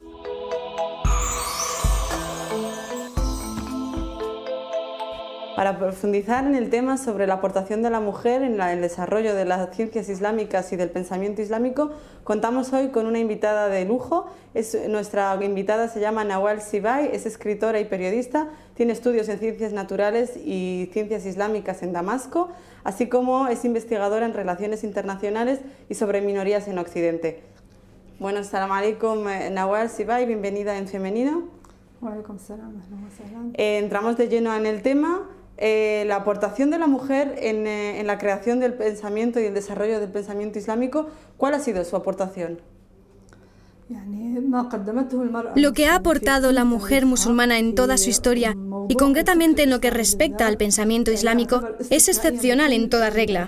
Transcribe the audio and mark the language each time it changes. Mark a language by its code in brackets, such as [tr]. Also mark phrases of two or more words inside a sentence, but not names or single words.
[es] Para profundizar en el tema sobre la aportación de la mujer en el desarrollo de las ciencias islámicas y del pensamiento islámico, contamos hoy con una invitada de lujo. Nuestra invitada se llama Nawal Sibay, es escritora y periodista, tiene estudios en ciencias naturales y ciencias islámicas en Damasco, así como es investigadora en relaciones internacionales y sobre minorías en Occidente. Bueno, [ar] السلام عليكم, [es] Nawal Sibay, bienvenida en Femenino. Entramos de lleno en el tema. La aportación de la mujer en la creación del pensamiento y el desarrollo del pensamiento islámico, ¿cuál ha sido su aportación? Lo que ha aportado la mujer musulmana en toda su historia, y concretamente en lo que respecta al pensamiento islámico, es excepcional en toda regla.